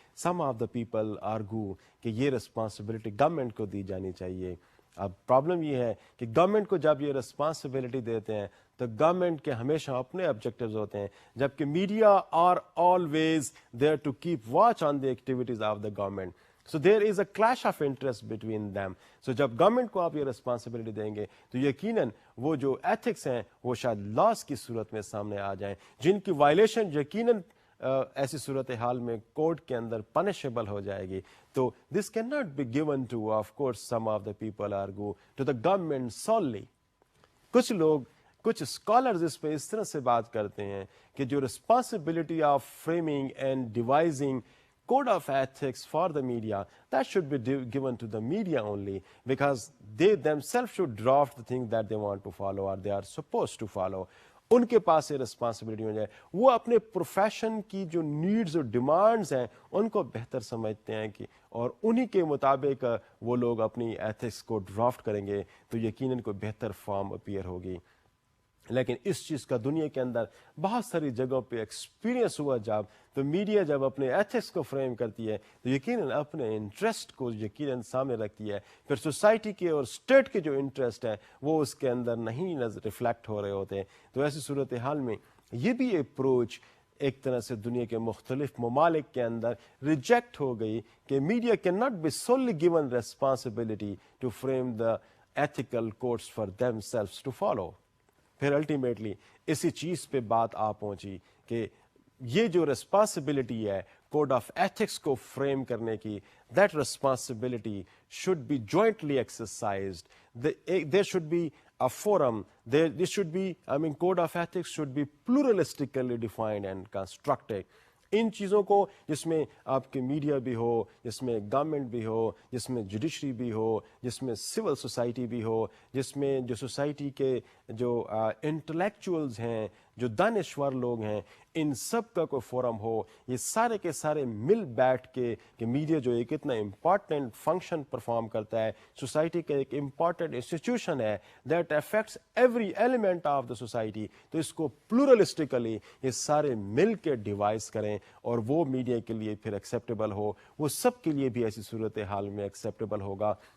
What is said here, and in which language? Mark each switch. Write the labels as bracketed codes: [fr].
[en] some of the people argue [ur] کہ یہ responsibility government کو دی جانی چاہیے. اب پرابلم یہ ہے کہ گورنمنٹ کو جب یہ رسپانسبلٹی دیتے ہیں تو گورنمنٹ کے ہمیشہ اپنے آبجیکٹیوز ہوتے ہیں, جبکہ [en] Media are always there to keep watch on the activities of the government. So there is a clash of interest between them. [ur] So جب گورنمنٹ کو آپ یہ رسپانسبلٹی دیں گے تو یقیناً وہ جو ایتھکس ہیں وہ شاید لاس کی صورت میں سامنے آ جائیں, جن کی وائلیشن یقیناً ایسی صورتحال میں کورٹ کے اندر پنشیبل ہو جائے گی. [en] تو this can not be given to, of course some of the people argue, to the government solely. [ur] کچھ لوگ, کچھ اسکالرز اس پہ اس طرح سے بات کرتے ہیں کہ جو [en] Responsibility of framing and devising code of ethics for the media, that should be given to the media only, because they themselves should draft the things that they want to follow or they are supposed to follow. [ur] ان کے پاس یہ responsibility ہو جائے, وہ اپنے profession کی جو needs اور demands ہیں ان کو بہتر سمجھتے ہیں کہ اور انہی کے مطابق وہ لوگ اپنی ایتھکس کو ڈرافٹ کریں گے تو یقیناً کوئی بہتر فارم اپیئر ہوگی. لیکن اس چیز کا دنیا کے اندر بہت ساری جگہوں پہ ایکسپیرینس ہوا جب تو میڈیا جب اپنے ایتھکس کو فریم کرتی ہے تو یقیناً اپنے انٹرسٹ کو یقیناً سامنے رکھتی ہے, پھر سوسائٹی کے اور اسٹیٹ کے جو انٹرسٹ ہیں وہ اس کے اندر نہیں ریفلیکٹ ہو رہے ہوتے ہیں. تو ایسی صورتحال میں یہ بھی اپروچ ایک طرح سے دنیا کے مختلف ممالک کے اندر ریجیکٹ ہو گئی کہ [en] Media can not be solely given responsibility to frame the ethical codes for themselves to follow. [ur] پھر الٹیمیٹلی اسی چیز پہ بات آ پہنچی کہ یہ جو رسپانسبلٹی ہے کوڈ آف ایتھکس کو فریم کرنے کی, [en] That responsibility should be jointly exercised. there should be a forum, this should be, code of ethics should be pluralistically defined and constructed. [ur] ان چیزوں کو جس میں آپ کے میڈیا بھی ہو, جس میں گورنمنٹ بھی ہو, جس میں جوڈیشری بھی ہو, جس میں سول سوسائٹی بھی ہو, جس میں جو سوسائٹی کے جو انٹلیکچوئلز ہیں, جو دانشور لوگ ہیں, ان سب کا کوئی فورم ہو, یہ سارے کے سارے مل بیٹھ کے کہ میڈیا جو ایک اتنا امپورٹنٹ فنکشن پرفارم کرتا ہے, سوسائٹی کا ایک امپورٹنٹ انسٹیٹیوشن ہے [en] that affects every element of the society, [ur] تو اس کو پلورلسٹکلی یہ سارے مل کے ڈیوائز کریں اور وہ میڈیا کے لیے پھر ایکسیپٹیبل ہو, وہ سب کے لیے بھی ایسی صورتحال میں ایکسیپٹیبل ہوگا.